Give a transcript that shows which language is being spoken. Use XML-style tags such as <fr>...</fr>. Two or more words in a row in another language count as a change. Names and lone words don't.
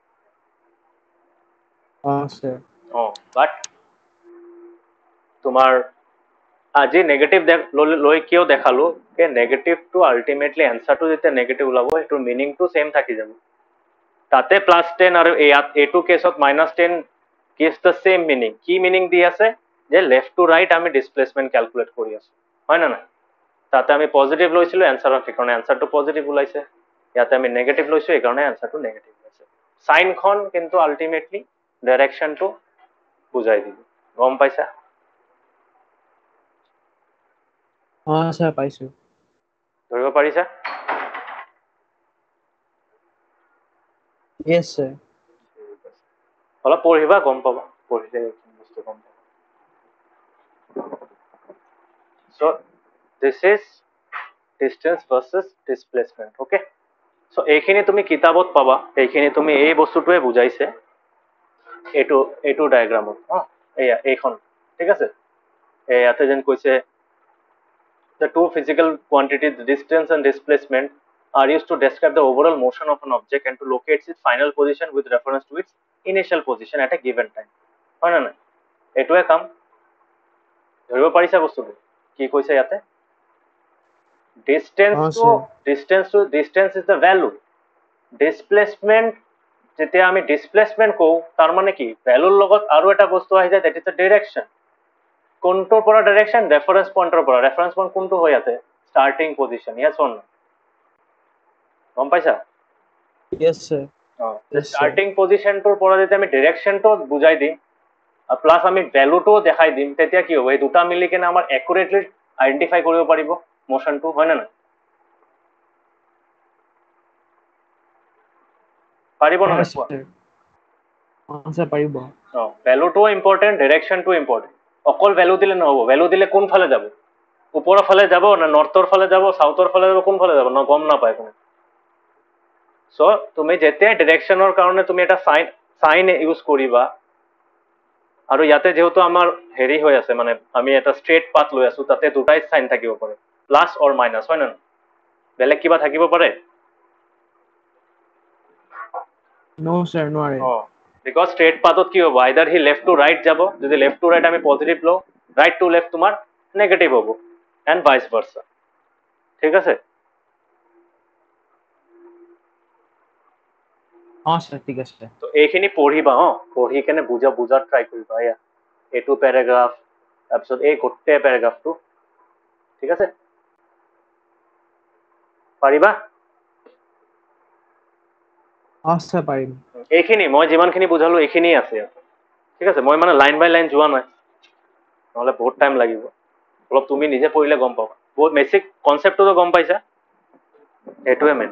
<as>বাট তোমাৰ আজি নেগেটিভ লৈ কিয় দেখালো যে নেগেটিভটো</as> <en>ultimately answer</en> <as>যেতিয়া নেগেটিভ ওলাব সেইটো</as> <en>meaning same</en> <as>থাকি যাব তাতে +10 আৰু এইটো কেছত -10</as> <en>gives the same meaning</en> <as>কি মিনিং দি আছে যে</as> <en>left to right</en> <as>আমি</as> <en>displacement calculate</en> <as>কৰি আছো হয় না না তাতে আমি পজিটিভ লৈছিলো এনসাৰৰ কাৰণে এনসাৰটো পজিটিভ ওলাইছে ইয়াতে আমি নেগেটিভ লৈছো এই কাৰণে এনসাৰটো নেগেটিভ ওলাইছে সাইনখন কিন্তু</as> <en>ultimately direction</en> <as>বুজাই দিব গম পাইছা স্যার পাইছো ধৰিব পাৰিছা</as> <en>yes sir</en> <as>অলপ পঢ়িবা গম পাবা পঢ়িলে বস্তু গম পাবা</as> <en>so this is distance versus displacement okay so</en> <as>এইখিনি তুমি কিতাবত পাবা এইখিনি তুমি এই বস্তুটোৱে বুজাইছে এইটো ডায়াগ্ৰামত এইখন ঠিক আছে ইয়াতে যেন কৈছে</as> <en>the two physical quantities distance and displacement are used to describe the overall motion of an object and to locate its final position with reference to its initial position at a given time</en> <as>হয় না না এইটোৱে কাম ধৰিব পাৰিছা বস্তুটো কি কৈছে ইয়াতে</as> <en>distance is the value displacement</en> <as>যেতিয়া আমি displacement কওঁ তাৰ মানে কি ভ্যালুৰ লগত আৰু এটা বস্তু আহি যায়</as> <en>that is the direction</en> <as>কোনটোৰ পৰা</as> <en>direction reference point</en> <as>পৰা</as> <en>reference point</en> <as>কোনটো হৈ আছে</as> <en>starting position yes or no</en> <as>গম পাইছা</as> <en>yes sir starting position</en> <as>পৰা যদি আমি ডাইৰেকশনটো বুজাই দিম প্লাস আমি ভ্যালুটো দেখাই দিম তেতিয়া কি হ'ব এই দুটা মিলি কেনে আমাৰ</as> <en>accurately identify</en> <as>কৰিব পাৰিব মোশনটো হয় না না পাৰিব না স্যার পাৰিব</as> <en>value important direction important</en> <as>অকল ভ্যালু দিলে নহব ভ্যালু দিলে কোন ফালে যাব ওপৰৰ ফালে যাব না নৰ্থৰ ফালে যাব সাউথৰ ফালে যাব কোন ফালে যাব না গম নাপায় কোনো সো তুমি যেতিয়া ডাইৰেকশনৰ কাৰণে তুমি এটা</as> <en>sign use</en> <as>কৰিবা আৰু ইয়াতে যেহেতু আমাৰ হেৰি হৈ আছে মানে আমি এটা</as> <en>straight path</en> <as>লৈ আছো তাতে দুটাই সাইন থাকিব পাৰে</as> <en>plus or minus</en> <as>হয় না বেলেগ কিবা থাকিব পাৰে</as> <en>no sir</en> <as>নোৱাৰে</as> <en>because straight pathত</en> <as>কি হ'ব</as> <en>either হি left to right</en> <as>যাব যদি</as> <en>left to right</en> <as>আমি পজিটিভ লও</as> <en>right to left</en> <as>তোমাৰ নেগেটিভ হ'ব</as> <en>and vice versa</en> <as>ঠিক আছে স্যার ঠিক আছে তো এইখিনি পঢ়িবা পঢ়ি কেনে বুজাৰ ট্ৰাই কৰিবা এইটো প্যাৰাগ্ৰাফ তাৰপিছত এই গোটেই প্যাৰাগ্ৰাফটো ঠিক আছে পাৰিবা স্যার পাৰিম এইখিনি মই যিমানখিনি বুজালো এইখিনি আছে ঠিক আছে মই মানে</as> <en>line by line</en> <as>যোৱা নাই নহলে বহুত টাইম লাগিব অলপ তুমি নিজে পঢ়িলে গম পাবা বহুত</as> <en>basic concept</en> <as>গম পাইছা এইটোৱে মেইন</as>